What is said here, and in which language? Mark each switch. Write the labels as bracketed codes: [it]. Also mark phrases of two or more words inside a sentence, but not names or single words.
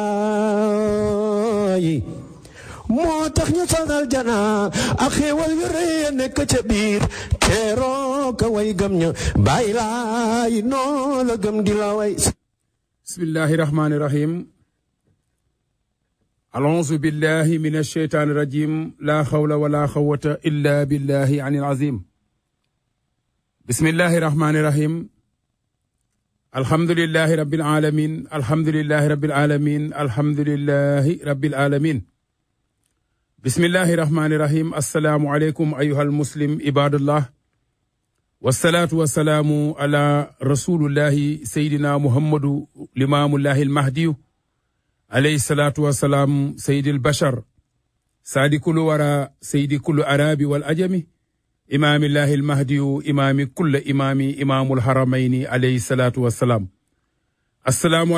[wo] Laay moo tax ñu sosal jana ak xéewal yu rëy nekk ca biir teeroo ka way gëm ña Baay Laay noo la gëm di la way [ar] بسم الله الرحمن الرحيم أعوذ بالله من الشيطان الرجيم لا حول ولا قوة إلا بالله العلي العظيم بسم الله الرحمن الرحيم الحمد لله رب العالمين الحمد لله رب العالمين الحمد لله رب العالمين بسم الله الرحمن الرحيم السلام عليكم أيها المسلم عباد الله والصلاة والسلام على رسول الله سيدنا محمد إمام الله المهدي عليه الصلاة والسلام سيد البشر ساد كل ورى سيد كل عربي والعجمي إمام الله المهدي إمام كل إمام إمام الحرمين عليه الصلاة والسلام السلام